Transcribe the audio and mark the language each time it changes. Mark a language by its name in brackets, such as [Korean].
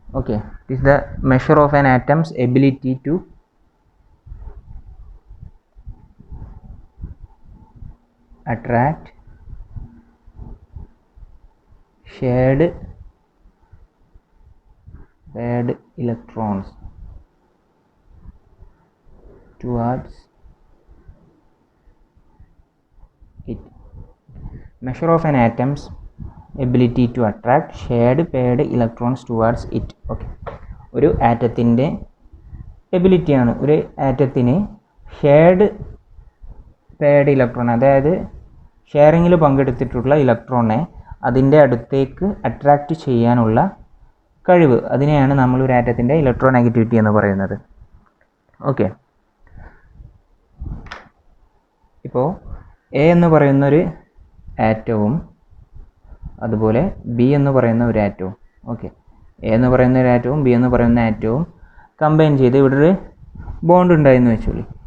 [English] Okay, it is the measure of an atom's ability to attract shared electrons towards it. Measure of an atom's ability to attract shared paired electrons towards it. [Malayalam] Okay, ഒരു ആറ്റത്തിൻ്റെ എബിലിറ്റിയാണ് ഒരു ആറ്റത്തിന് shared paired electron, അതായത് ഷെയറിങ്ങിൽ പങ്കെടുത്തിട്ടുള്ള ഇലക്ട്രോണെ അതിൻ്റെ അടുത്തേക്ക് attract ചെയ്യാനുള്ള കഴിവ്. അതിനെയാണ് നമ്മൾ ഒരു ആറ്റത്തിൻ്റെ ഇലക്ട്രോനെഗറ്റിവിറ്റി എന്ന് പറയുന്നത്. ഓക്കെ, ഇപ്പോൾ എ എന്ന് പറയുന്നൊരു ആറ്റവും അതുപോലെ ബി എന്ന് പറയുന്ന ഒരു ആറ്റവും, ഓക്കെ, എ എന്ന് പറയുന്ന ഒരു ആറ്റവും ബി എന്ന് പറയുന്ന ആറ്റവും കമ്പൈൻ ചെയ്ത് ഇവിടെ ഒരു ബോണ്ട് ഉണ്ടായെന്ന് വെച്ചോളി.